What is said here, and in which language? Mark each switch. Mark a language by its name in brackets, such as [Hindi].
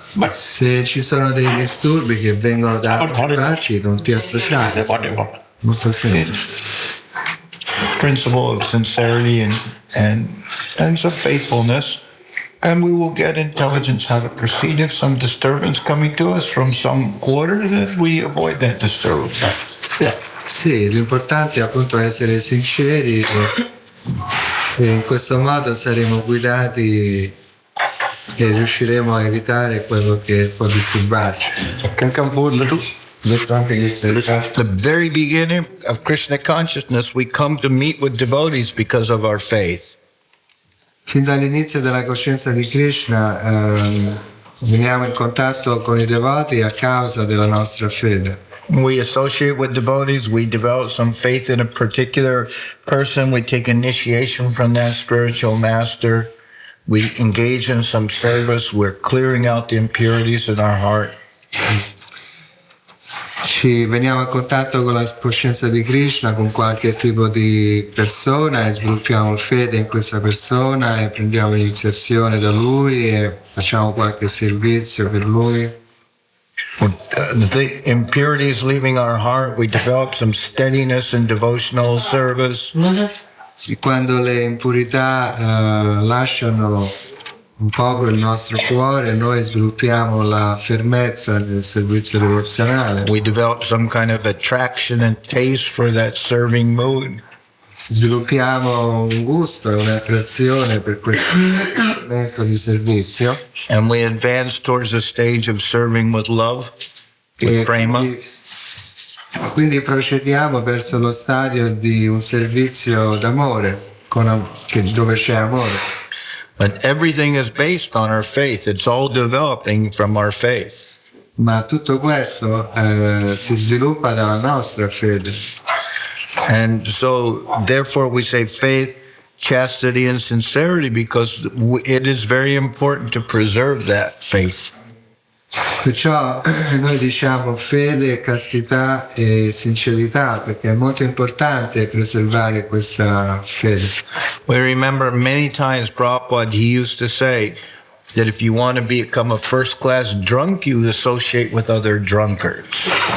[Italian] Se ci sono dei disturbi che vengono da altre parti, non ti associare. Molto semplice. [English] Principle of sincerity and of faithfulness, and we will get intelligence how to proceed. If some disturbance coming to us from some quarter, then we avoid that disturbance. [Italian] Sì, l'importante è appunto essere sinceri e in questo modo saremo guidati e riusciremo a evitare quello che può disturbarci. [English] At the very beginning of Krishna consciousness, we come to meet with devotees because of our faith. [Italian] Fin dall'inizio della coscienza di Krishna veniamo in contatto con i devoti a causa della nostra fede. [English] We associate with devotees, we develop some faith in a particular person, we take initiation from that spiritual master, we engage in some service, we're clearing out the impurities in our heart. [Italian] ci veniamo a contatto con la coscienza di Krishna, con qualche tipo di persona e sviluppiamo fede in questa persona e prendiamo l'iniziazione da lui e facciamo qualche servizio per lui. [English] The impurities leaving our heart, we develop some steadiness in devotional service. [Italian] Quando le impurità lasciano un poco il nostro cuore, noi sviluppiamo la fermezza nel servizio devozionale. [English] We develop some kind of attraction and taste for that serving mood. [Italian] Sviluppiamo un gusto e un'attrazione per questo momento di servizio. [English] And we advance towards a stage of serving with love, with prema. [Italian] Quindi procediamo verso lo stadio di un servizio d'amore, dove c'è amore. [English] But everything is based on our faith. It's all developing from our faith. [Italian] Ma tutto questo si sviluppa dalla nostra fede. [English] And so, therefore, we say faith, chastity, and sincerity because it is very important to preserve that faith. [Italian] Perciò noi diciamo fede, castità e sincerità perché è molto importante preservare questa fede. [English] We remember many times Prabhupada, he used to say that if you want to become a first-class drunk, you associate with other drunkards.